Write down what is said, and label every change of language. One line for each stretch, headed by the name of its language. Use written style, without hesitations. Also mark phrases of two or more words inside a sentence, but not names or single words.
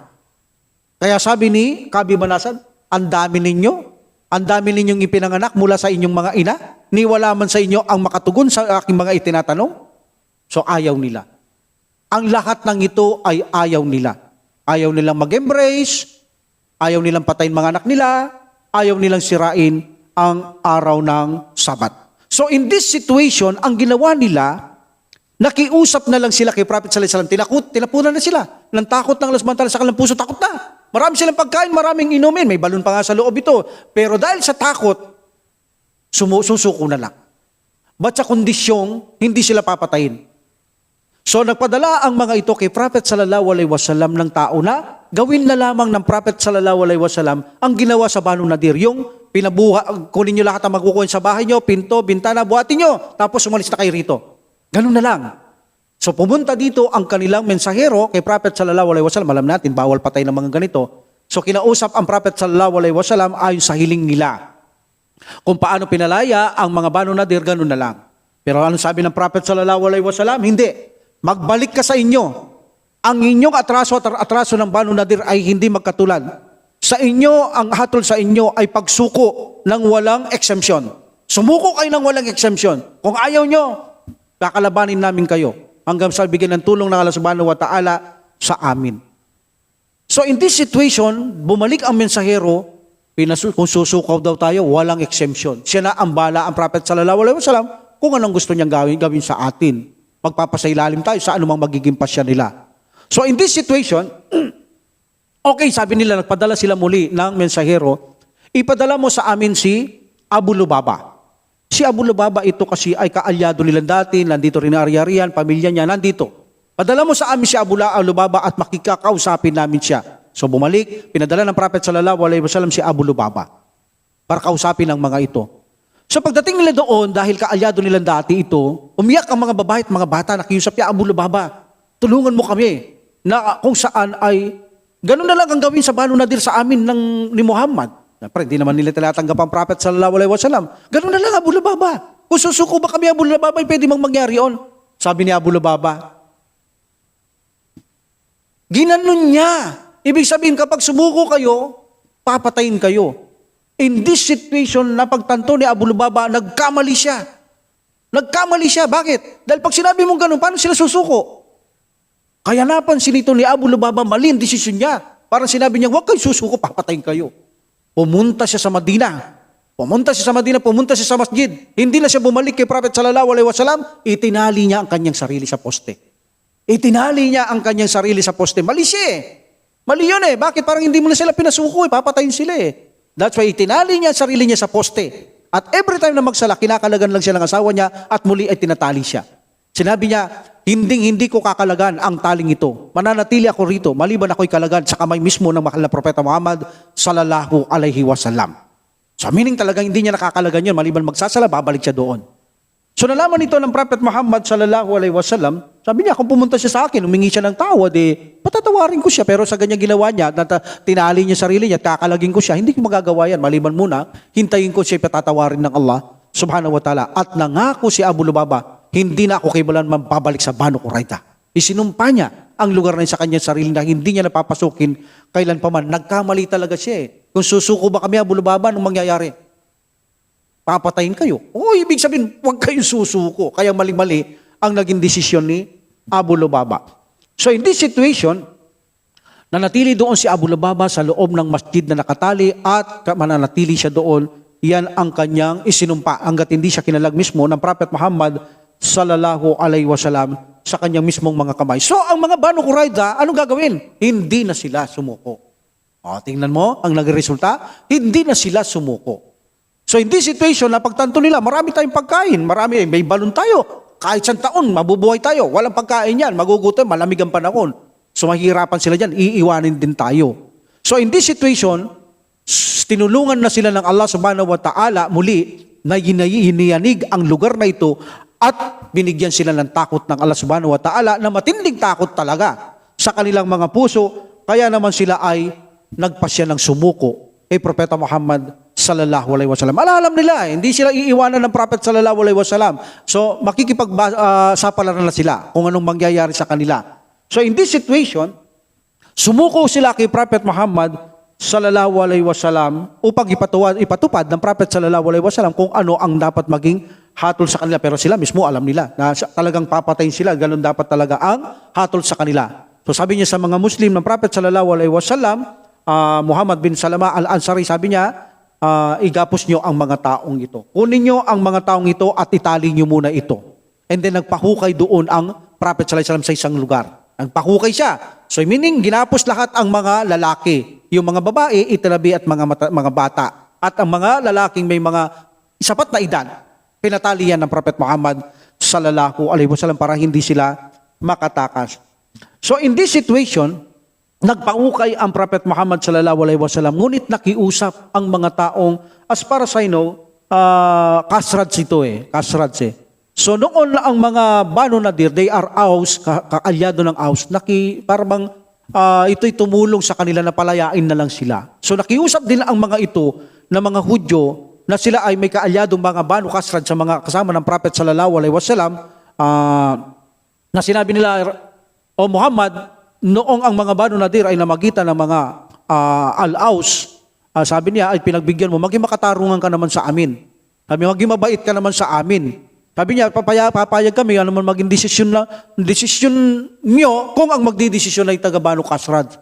Filipino: Kaya sabi ni Kabi Banasan, ang dami ninyong ipinanganak mula sa inyong mga ina, niwala man sa inyo ang makatugon sa aking mga itinatanong. So ayaw nila. Ang lahat ng ito ay ayaw nila. Ayaw nilang mag-embrace, ayaw nilang patayin mga anak nila, ayaw nilang sirain ang araw ng Sabat.
English: So in this situation,
Filipino: ang ginawa nila, nakiusap na lang sila kay Prophet
Arabic: صلى الله عليه وسلم.
Filipino: Tinapunan na sila. Nang takot ng Allah
Arabic: سبحانه وتعالى
Filipino: sa kanilang puso, takot na. Marami silang pagkain, maraming inumin. May balon pa nga sa loob ito. Pero dahil sa takot, susuko na lang. Ba't sa kondisyong, hindi sila papatayin. So nagpadala ang mga ito kay Prophet
Arabic: صلى الله عليه وسلم
Filipino: ng tao na gawin na lamang ng Prophet
Arabic: صلى الله عليه وسلم
Filipino: ang ginawa sa Banu Nadir. Yung kunin nyo lahat ang magkukuhin sa bahay nyo, pinto, bintana, buhatin nyo. Tapos umalis na kayo rito. Ganun na lang. So pumunta dito ang kanilang mensahero kay Prophet
Arabic: صلى الله عليه وسلم.
Filipino: Alam natin, bawal patay ng mga ganito. So kinausap ang Prophet
Arabic: صلى الله عليه وسلم
Filipino: ayon sa hiling nila. Kung paano pinalaya ang mga Banu Nadir, ganun na lang. Pero ano sabi ng Prophet
Arabic: صلى الله عليه وسلم?
Filipino: Hindi. Magbalik ka sa inyo. Ang inyong atraso at atraso ng Banu Nadir ay hindi magkatulad. Sa inyo, ang hatol sa inyo ay pagsuko ng walang exemption. Sumuko kayo ng walang exemption. Kung ayaw nyo, kakalabanin namin kayo hanggang sa bigyan ng tulong ng Allah
Arabic: سبحانه وتعالى
Filipino: sa amin.
English: So in this situation,
Filipino: bumalik ang mensahero, kung susukaw daw tayo, walang exemption. Siya na ang bala, ang Prophet
Arabic: صلى الله عليه وسلم,
Filipino: kung anong gusto niyang gawin sa atin. Magpapasailalim tayo sa anumang magiging pasya nila.
English: So in this situation,
Filipino: okay, sabi nila, nagpadala sila muli ng mensahero, ipadala mo sa amin si Abu Lubaba. Si Abu Lubaba ito kasi ay kaalyado nila dati, nandito rin ari-arian, pamilya niya nandito. Padala mo sa amin si Abu Lubaba at makikakausapin namin siya. So bumalik, pinadala ng Prophet
Arabic: صلى الله عليه وسلم
Filipino: si Abu Lubaba para kausapin ang mga ito. So pagdating nila doon, dahil kaalyado nila dati ito, umiyak ang mga babae at mga bata, nakiusap niya, Abu Lubaba, tulungan mo kami na kung saan ay ganun na lang ang gawin sa Banu Nadir sa amin ni Muhammad. Siyempre, hindi naman nila talatanggap ang Prophet
Arabic: صلى الله عليه وسلم.
Filipino: Ganun na lang, Abu Lubaba. Kung susuko ba kami, Abu Lubaba, pwede mang mangyari yun. Sabi ni Abu Lubaba, ginanon niya. Ibig sabihin, kapag sumuko kayo, papatayin kayo.
English: In this situation,
Filipino: napagtanto ni Abu Lubaba, nagkamali siya. Nagkamali siya. Bakit? Dahil pag sinabi mong ganun, paano sila susuko? Kaya napansin ito ni Abu Lubaba, mali ang desisyon niya. Parang sinabi niya, huwag kayo susuko, papatayin kayo. Pumunta siya sa Madina. Pumunta siya sa masjid. Hindi na siya bumalik kay Prophet
Arabic: صلى الله عليه وسلم.
Filipino: Itinali niya ang kanyang sarili sa poste. Mali siya eh. Mali yun eh. Bakit? Parang hindi mo na sila pinasuko eh. Papatayin sila eh.
English: That's why
Filipino: itinali niya ang sarili niya sa poste.
English: At every time
Filipino: na magsala, kinakalagan lang siya ng asawa niya at muli ay tinatali siya. Sinabi niya, hindi ko kakalagan ang taling ito. Mananatili ako rito, maliban ako'y kalagan sa kamay mismo ng mahal na Propeta Muhammad
Arabic: صلى الله عليه وسلم.
English: So meaning
Filipino: talaga hindi niya nakakalagan yun, maliban magsasala, babalik siya doon. So nalaman ito ng Prophet Muhammad
Arabic: صلى الله عليه وسلم,
Filipino: sabi niya, kung pumunta siya sa akin, humingi siya ng tawad, patatawarin ko siya. Pero sa ganyan ginawa niya, tinali niya sarili niya, kakalagin ko siya, hindi ko magagawa yan. Maliban muna, hintayin ko siya patatawarin ng Allah
Arabic: سبحانه وتعالى.
Filipino: At nangako si Abu Lubaba, hindi na ako kailanman mababalik sa Banu Qurayza. Isinumpa niya ang lugar na sa kanyang sarili na hindi niya napapasukin kailan pa man. Nagkamali talaga siya eh. Kung susuko ba kami, Abu Lubaba, anong mangyayari? Papatayin kayo. Ibig sabihin, huwag kayong susuko. Kaya mali-mali ang naging desisyon ni Abu Lubaba.
English: So in this situation,
Filipino: nanatili doon si Abu Lubaba sa loob ng masjid na nakatali at mananatili siya doon yan ang kanyang isinumpa hanggat hindi siya kinalag mismo ng Prophet Muhammad
Arabic: صلى الله عليه وسلم
Filipino: sa kanyang mismong mga kamay. So ang mga Banu Qurayza, anong gagawin? Hindi na sila sumuko. O, tingnan mo, ang nagresulta, hindi na sila sumuko.
English: So in this situation,
Filipino: na pagtanto nila, marami tayong pagkain, may balon tayo. Kahit isang taon, mabubuhay tayo. Walang pagkain yan, magugutom, malamig ang panahon. So mahirapan sila dyan, iiwanin din tayo.
English: So in this situation,
Filipino: tinulungan na sila ng Allah
Arabic: سبحانه وتعالى
Filipino: muli na hiniyanig ang lugar na ito at binigyan sila ng takot ng Allah
Arabic: سبحانه وتعالى
Filipino: na matinding takot talaga sa kanilang mga puso. Kaya naman sila ay nagpasya ng sumuko kay Propeta Muhammad
Arabic: صلى الله عليه وسلم.
Filipino: Alam nila, hindi sila iiwanan ng Prophet
Arabic: صلى الله عليه وسلم.
Filipino: So makikipagsapalaran na sila kung anong mangyayari sa kanila.
English: So in this situation,
Filipino: sumuko sila kay Prophet Muhammad
Arabic: صلى الله عليه وسلم
Filipino: upang ipatupad ng Prophet
Arabic: صلى الله عليه وسلم
Filipino: kung ano ang dapat maging hatol sa kanila. Pero sila mismo alam nila na talagang papatayin sila. Ganun dapat talaga ang hatol sa kanila. So sabi niya sa mga Muslim ng Prophet
Arabic: صلى الله عليه وسلم,
Filipino: Muhammad bin Salama al-Ansari, sabi niya, igapos nyo ang mga taong ito. Kunin nyo ang mga taong ito at itali nyo muna ito.
English: And then
Filipino: nagpahukay doon ang Prophet
Arabic: صلى الله عليه وسلم
Filipino: sa isang lugar. Nagpahukay siya.
English: So meaning,
Filipino: ginapos lahat ang mga lalaki. Yung mga babae, itinabi at mga bata. At ang mga lalaking may mga sapat na edad, pinatali yan ng Prophet Muhammad
Arabic: صلى الله عليه وسلم
Filipino: para hindi sila makatakas.
English: So in this situation,
Filipino: nagpaukay ang Prophet Muhammad
Arabic: صلى الله عليه وسلم,
Filipino: ngunit nakiusap ang mga taong,
English: as far as I know,
Filipino: kasrads ito kasrads. So noon na ang mga Banu Nadir,
English: they are
Filipino: Aus, kaalyado ng Aus, parang ito'y tumulong sa kanila na palayain na lang sila. So nakiusap din ang mga ito na mga Hudyo na sila ay may kaalyadong mga Banu Kasrad sa mga kasama ng Prophet
Arabic: صلى الله عليه وسلم,
Filipino: na sinabi nila, O Muhammad, noong ang mga Banu Nadir ay namagitan ng mga Al-Aus, sabi niya ay pinagbigyan mo, maging makatarungan ka naman sa amin. Sabi, maging mabait ka naman sa amin. Sabi niya, papayag kami, ano man maging desisyon niyo kung ang magdidesisyon ay taga Banu Kasrad.